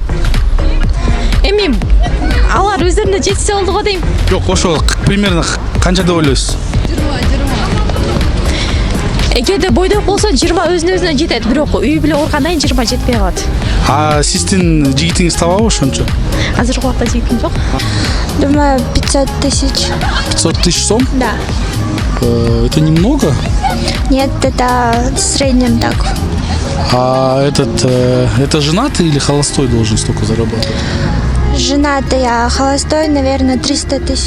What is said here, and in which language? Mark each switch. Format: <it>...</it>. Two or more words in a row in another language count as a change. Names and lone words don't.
<ky>Эми алар өздөрүнө жетсе болду го дейм. Жок, ошол примерно канча деп ойлойсуз? Эгерде бойдок болсо 20 өзүнө жетет, бирок үй бүлө кургандан кийин 20 жетпей калат. А сиздин жигитиңиз табабы ошончо? Азыркы убакта жегитим жок.</ky> <ru>Думаю, 500 тысяч. 500 тысяч сом? Да. Это немного? Нет, это в среднем так. А это женатый или холостой должен столько зарабатывать? Женатый, а холостой, наверное, 300 тысяч.</ru>